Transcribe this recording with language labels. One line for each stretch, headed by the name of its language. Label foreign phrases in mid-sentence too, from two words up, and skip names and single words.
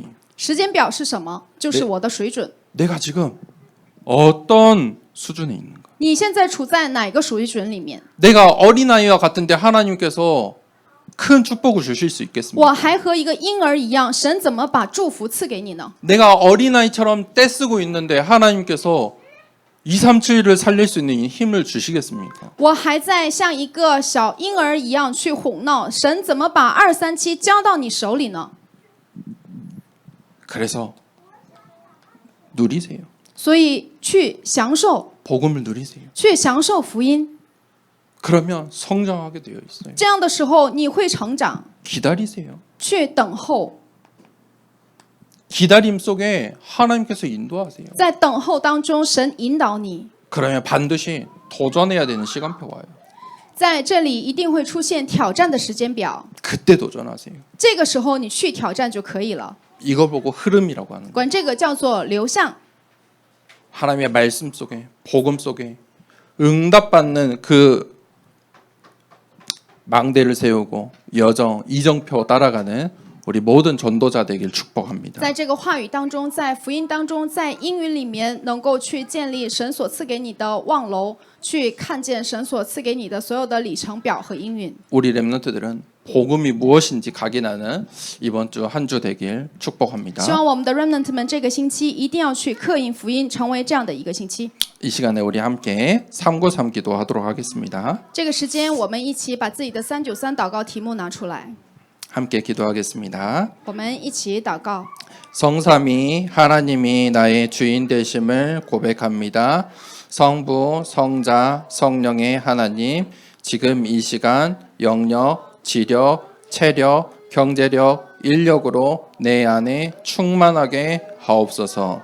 Chinese: 时间表是什么？就是我的水准。
Korean: 내가 지금 어떤 수준에 있는 거야.
Chinese: 你现在处在哪个水准里面？
Korean: 내가 어린아이와 같은데 하나님께서 큰 축복을 주실 수 있겠습니까?
Chinese: 我还和一个婴儿一样，神怎么把祝福赐给你呢？
Korean: 내가 어린아이처럼 떼쓰고 있는데 하나님께서 2, 3주일을 살릴 수 있는 힘을 주시겠습니까?
Chinese: 我还在像一个小婴儿一样去哄闹，神怎么把237交到你手里呢？
Korean: 그래서 누리세요.
Chinese: 所以去享受，
Korean: 복음을 누리세요.
Chinese: 去享受福音。
Korean: 그러면 성장하게 되어 있어요.
Chinese: 这样的时候，你会成长，
Korean: 기다리세요.
Chinese: 去等候，
Korean: 기다림 속에 하나님께서 인도하세요.
Chinese: 在等候当中，神引导你。
Korean: 그러면 반드시 도전해야 되는 시간표가 와요.
Chinese: 在这里一定会出现挑战的时间表，
Korean: 그때 도전하세요.
Chinese: 这个时候你去挑战就可以了。
Korean: 이걸 보고 흐름이라고 하는 거예요.
Chinese: 管这个叫做流向。
Korean: 하나님의 말씀 속에, 복음 속에 응답받는 그 망대를 세우고 여정, 이정표 따라가는 우리 모든 전도자 되길 축복합니다.
Chinese: 在这个话语当中，在福音当中，在应允里面，能够去建立神所赐给你的望楼，去看见神所赐给你的所有的里程表和应允。
Korean: 우리 렘넌트들은 복음이 무엇인지 각인하는 이번 주 한 주 되길 축복합니다.
Chinese: 希望我们的 remnant 们这个星期一定要去刻印福音，成为这样的一个星期。
Korean: 이 시간에 우리 함께 393 기도하도록 하겠습니다.
Chinese: 这个时间，我们一起把自己的393祷告题目拿出来，
Korean: 함께 기도하겠습니다.
Chinese: 我们一起祷告。
Korean: 성삼위 하나님이 나의 주인 되심을 고백합니다. 성부, 성자, 성령의 하나님, 지금 이 시간 영력, 지력, 체력, 경제력, 인력으로 내 안에 충만하게 하옵소서.